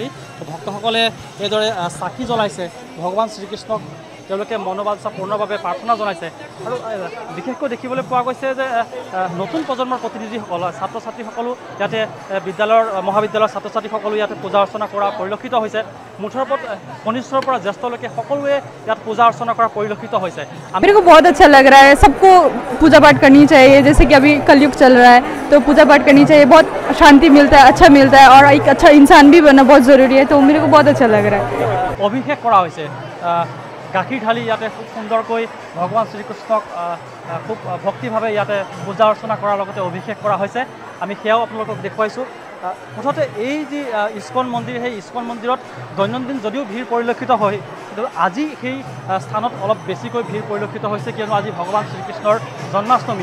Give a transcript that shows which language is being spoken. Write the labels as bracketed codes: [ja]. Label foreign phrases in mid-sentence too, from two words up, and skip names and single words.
[as] ভক্তসকলে এইদৰে চাকি জ্বলাইছে, ভগৱান শ্ৰীকৃষ্ণক তেওঁলোকে মনোবাঞ্ছা পূৰ্ণভাৱে প্ৰাৰ্থনা জনাইছে। আৰু বিশেষকৈ দেখিবলৈ পোৱা গৈছে যে নতুন প্ৰজন্মৰ প্ৰতিনিধিসকল ছাত্ৰ ছাত্ৰীসকলো ইয়াতে বিদ্যালয়ৰ মহাবিদ্যালয়ৰ ছাত্ৰ ছাত্ৰীসকলো ইয়াতে পূজা অৰ্চনা কৰা পৰিলক্ষিত হৈছে। মুঠৰ ওপৰত কনিষ্ঠৰ পৰা জ্যেষ্ঠলৈকে সকলোৱে ইয়াত পূজা অৰ্চনা কৰা পৰিলক্ষিত হৈছে। [hi] मेरे को बहुत अच्छा लग रहा है। सबको पूजा पाठ करनी चाहिए, जैसे कि अभी कलयुग चल रहा है तो पूजा पाठ करनी चाहिए। बहुत शांति मिलता है, अच्छा मिलता है और एक अच्छा इंसान भी बनना बहुत ज़रूरी है। तो मेरे को बहुत अच्छा लग रहा है। [as] অভিষেক কৰা হৈছে গাখীৰ ঢালি ইয়াতে খুব সুন্দৰকৈ ভগৱান শ্ৰীকৃষ্ণক খুব ভক্তিভাৱে ইয়াতে পূজা অৰ্চনা কৰাৰ লগতে অভিষেক কৰা হৈছে। আমি সেয়াও আপোনালোকক দেখুৱাইছোঁ। মুঠতে এই যি ইস্কন মন্দিৰ, সেই ইস্কন মন্দিৰত দৈনন্দিন যদিও ভিৰ পৰিলক্ষিত হয়, কিন্তু আজি সেই স্থানত অলপ বেছিকৈ ভিৰ পৰিলক্ষিত হৈছে, কিয়নো আজি ভগৱান শ্ৰীকৃষ্ণৰ জন্মাষ্টমী।